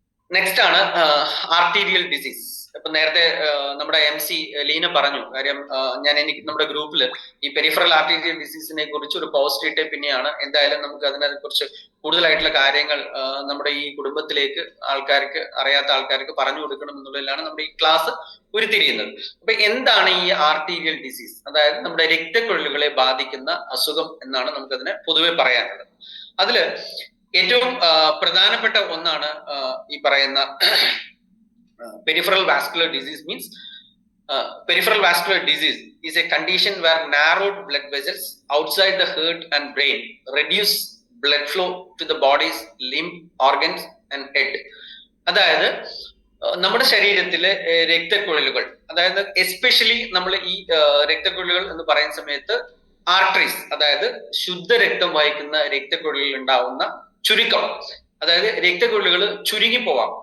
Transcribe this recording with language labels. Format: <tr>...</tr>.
<ml>Next ആണ് arterial disease. ഇപ്പൊ നേരത്തെ നമ്മുടെ MC ലീന പറഞ്ഞു കാര്യം, എനിക്ക് നമ്മുടെ ഗ്രൂപ്പിൽ ഈ പെരിഫറൽ ആർട്ടീരിയൽ ഡിസീസിനെ കുറിച്ച് ഒരു പോസ്റ്റ് ഇട്ടേ പിന്നെയാണ് എന്തായാലും നമുക്ക് അതിനെ കുറിച്ച് കൂടുതലായിട്ടുള്ള കാര്യങ്ങൾ നമ്മുടെ ഈ കുടുംബത്തിലേക്ക് അറിയാത്ത ആൾക്കാർക്ക് പറഞ്ഞു കൊടുക്കണം എന്നുള്ളതിലാണ് നമ്മുടെ ഈ ക്ലാസ് ഉരുത്തിരിയുന്നത്. അപ്പൊ എന്താണ് ഈ ആർട്ടീരിയൽ ഡിസീസ്? അതായത് നമ്മുടെ രക്തക്കുഴലുകളെ ബാധിക്കുന്ന അസുഖം എന്നാണ് നമുക്കതിനെ പൊതുവെ പറയാനുള്ളത്. അതില് ഏറ്റവും പ്രധാനപ്പെട്ട ഒന്നാണ് ഈ പറയുന്ന peripheral vascular disease. Means</ml> <en>peripheral vascular disease is a condition where narrowed blood vessels outside the heart and brain reduce blood flow to the body's limb, organs and head.</en> <ml>അതായത് നമ്മുടെ ശരീരത്തിലെ രക്തക്കുഴലുകൾ, അതായത് എസ്പെഷ്യലി നമ്മൾ ഈ രക്തക്കുഴലുകൾ എന്ന് പറയുന്ന സമയത്ത് ആർട്ടറീസ്, അതായത് ശുദ്ധരക്തം വഹിക്കുന്ന രക്തക്കുഴലുകളിൽ ഉണ്ടാവുന്ന ചുരുക്കം, അതായത് രക്തക്കുഴലുകൾ ചുരുങ്ങിപ്പോവാം.</ml>